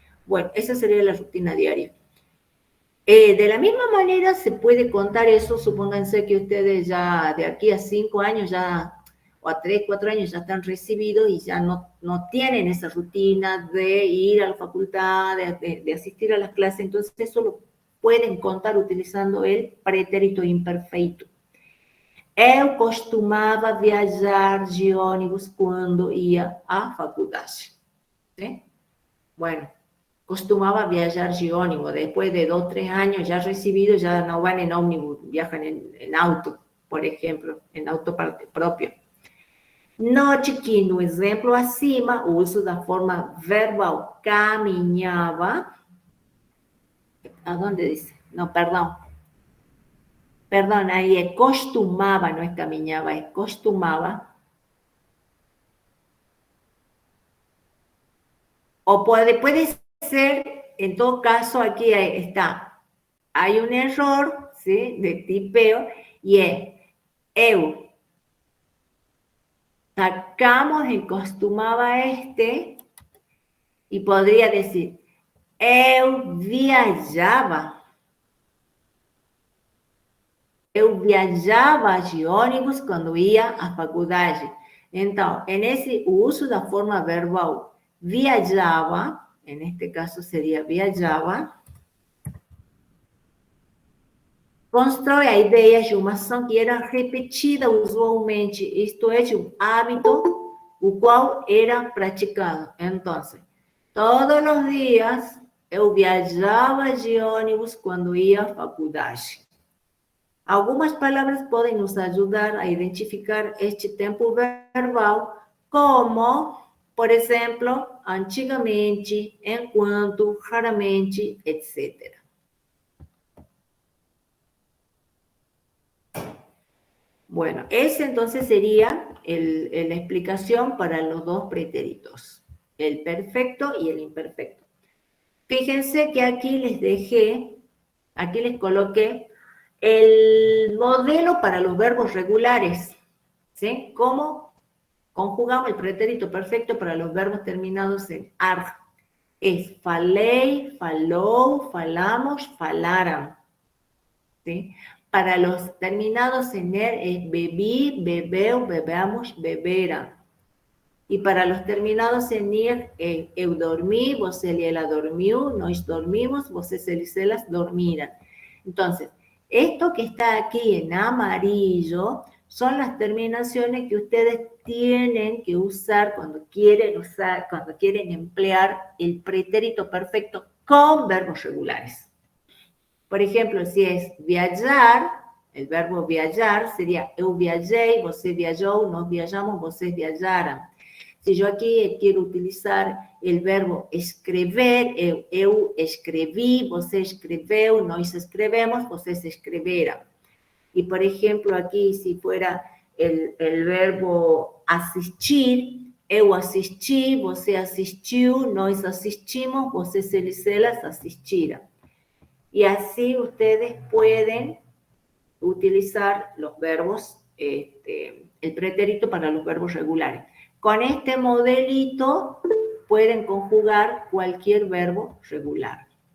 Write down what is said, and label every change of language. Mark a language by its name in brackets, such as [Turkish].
[Spanish] Bueno, esa sería la rutina diaria. De la misma manera se puede contar eso, supónganse que ustedes ya de aquí a 5 años ya, o a 3, 4 años ya están recibidos y ya no tienen esa rutina de ir a la facultad, de asistir a las clases, entonces eso lo pueden contar utilizando el pretérito imperfeito. [Portuguese] Eu costumava viajar de ônibus quando ia à faculdade. [Spanish] ¿Sí? Bueno, costumaba viajar de ómnibus. Después de 2, 3 años ya recibidos, ya no van en ómnibus, viajan en auto, por ejemplo, en auto propio. [Portuguese] Note que no exemplo acima, o uso da forma verbal caminhava. [Spanish] ¿Aonde dice? No, perdón. Perdón, ahí es costumaba, no es caminhava, es costumaba. O puede ser, en todo caso, aquí está. Hay un error, ¿sí?, de tipeo, y es eu. Sacamos el costumaba y podría decir [Portuguese] eu viajava. Eu viajava de ônibus quando ia à faculdade. Então, nesse uso da forma verbal viajava, neste caso seria viajava, constrói a ideia de uma ação que era repetida usualmente, isto é, de um hábito o qual era praticado. Então, todos os dias eu viajava de ônibus quando ia à faculdade. Algumas palavras podem nos ajudar a identificar este tempo verbal, como, por exemplo, antigamente, enquanto, raramente, etc. [Spanish] Bueno, ese entonces sería la explicación para los dos pretéritos, el perfecto y el imperfecto. Fíjense que aquí les dejé, aquí les coloqué el modelo para los verbos regulares, ¿sí? Como conjugamos el pretérito perfecto para los verbos terminados en ar. [Portuguese] Es falei, falou, falamos, falaram. ¿Sí? [Spanish] Para los terminados en er es [Portuguese] bebí, bebeu, bebamos, beberam. E [Spanish] para los terminados en ir, [Portuguese] eu dormí, você e ela dormiu, nós dormimos, vocês e elas dormiram. [Spanish] Entonces, esto que está aquí en amarillo son las terminaciones que ustedes tienen que usar cuando quieren emplear el pretérito perfecto con verbos regulares. Por ejemplo, si es viajar, el verbo viajar sería [Portuguese] eu viajei, você viajou, nós viajamos, vocês viajaram. [Spanish] Si yo aquí quiero utilizar el verbo [Portuguese] escrever, eu escreví, você escreveu, nós escrevemos, vocês escreveram. [Spanish] Y por ejemplo, aquí si fuera el verbo asistir, [Portuguese] eu assisti, você assistiu, nós assistimos, vocês e elas assistiram. [Spanish] Y así ustedes pueden utilizar los verbos, el pretérito para los verbos regulares. Con este modelito pueden conjugar cualquier verbo regular.